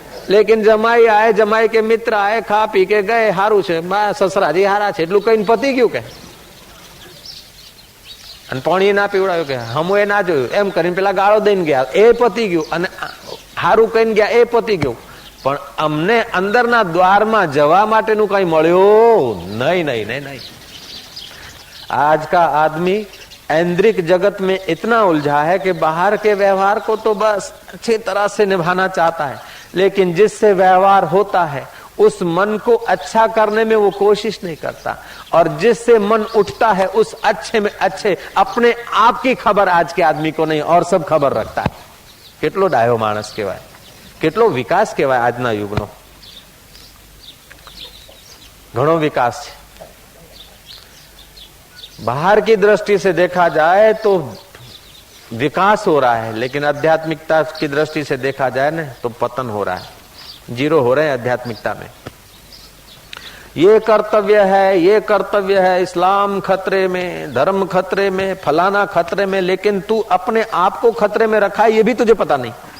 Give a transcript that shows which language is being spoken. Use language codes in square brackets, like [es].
[hi] लेकिन जमाई आए, जमाई के मित्र आए, खा पी के गए, [gu] हारू छे ससराजी हारा छे એટલું કઈ પતિ ગયું કે અને પાણી ના પીવડાયું કે હમું એ ના જોયું એમ કરીને પેલા ગાળો દઈને ગયા, એ પતી ગયું અને હારું કહીને ગયા, એ પતી ગયું। પણ અમને અંદરના દ્વારમાં જવા માટેનું કઈ મળ્યું નહીં, નહીં, નહીં, નહીં। [hi] आज का आदमी ऐन्द्रिक जगत में इतना उलझा है कि बाहर के व्यवहार को तो बस अच्छी तरह से निभाना चाहता है, लेकिन जिससे व्यवहार होता है उस मन को अच्छा करने में वो कोशिश नहीं करता और जिससे मन उठता है उस अच्छे में अच्छे अपने आप की खबर आज के आदमी को नहीं और सब खबर रखता है। [gu] કેટલો ડાયો માણસ કહેવાય, કેટલો વિકાસ કહેવાય આજના યુગનો, ઘણો વિકાસ છે। [hi] बाहर की दृष्टि से देखा जाए तो विकास हो रहा है, लेकिन आध्यात्मिकता की दृष्टि से देखा जाए ना तो पतन हो रहा है, जीरो हो रहे हैं आध्यात्मिकता में। ये कर्तव्य है, ये कर्तव्य है, इस्लाम खतरे में, धर्म खतरे में, फलाना खतरे में, लेकिन तू अपने आप को खतरे में रखा है ये भी तुझे पता नहीं।